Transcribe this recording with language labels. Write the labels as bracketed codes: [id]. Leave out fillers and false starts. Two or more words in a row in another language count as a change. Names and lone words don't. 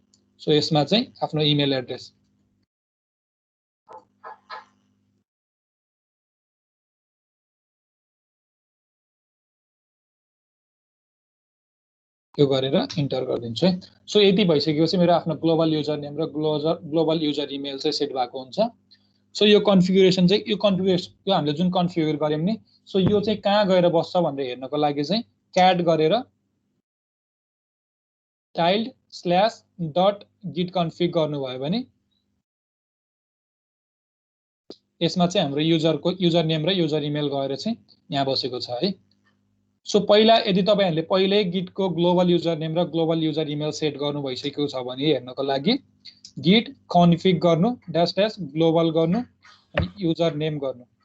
[ne] सो यसमा चाहिँ आफ्नो [en] email address [ne] यो गरेर इन्टर गरिदिन्छु है। सो यति भइसकेपछि मेरो आफ्नो [en] global user name [ne] र [en] global user email [ne] चाहिँ सेट भएको हुन्छ। सो यो कन्फिगरेसन चाहिँ यो हामीले जुन कन्फिगर गर्यौं नि, सो यो चाहिँ कहाँ गएर बस्छ भनेर हेर्नको लागि चाहिँ क्याट गरेर [en] tilde/.git config [ne] गर्नुभयो भने यसमा चाहिँ हाम्रो [en] user name [ne] र [en] user email [ne] गएर चाहिँ यहाँ बसेको छ है। सो पहिला यदि तपाईहरुले पहिल्यै गिटको [en] global user name [ne] र [en] global user email [ne] सेट गर्नु भइसकेको छ भने हेर्नको लागि [en] git config [ne] गर्नु -- ग्लोबल गर्नु अनि [en] user name [ne] गर्नु।